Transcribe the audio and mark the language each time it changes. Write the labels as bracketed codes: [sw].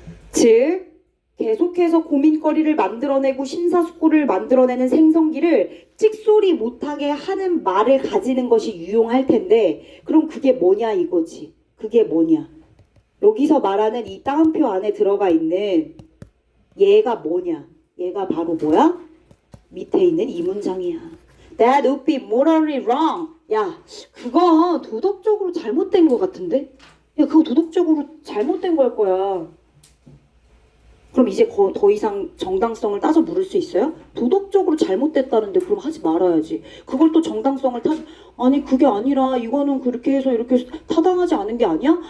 [ko] 즉 계속해서 고민거리를 만들어내고 심사숙고를 만들어내는 생성기를 찍소리 못하게 하는 말을 가지는 것이 유용할 텐데, 그럼 그게 뭐냐 이거지. 그게 뭐냐. 여기서 말하는 이 따옴표 안에 들어가 있는 얘가 뭐냐. 얘가 바로 뭐야? 밑에 있는 이 문장이야. [en] That would be morally wrong. [ko] 야, 그거 도덕적으로 잘못된 것 같은데? 야, 그거 도덕적으로 잘못된 걸 거야. 그럼 이제 더 이상 정당성을 따져 물을 수 있어요? 도덕적으로 잘못됐다는데 그럼 하지 말아야지. 그걸 또 정당성을 아니 그게 아니라 이거는 그렇게 해서 이렇게 타당하지 않은 게 아니야?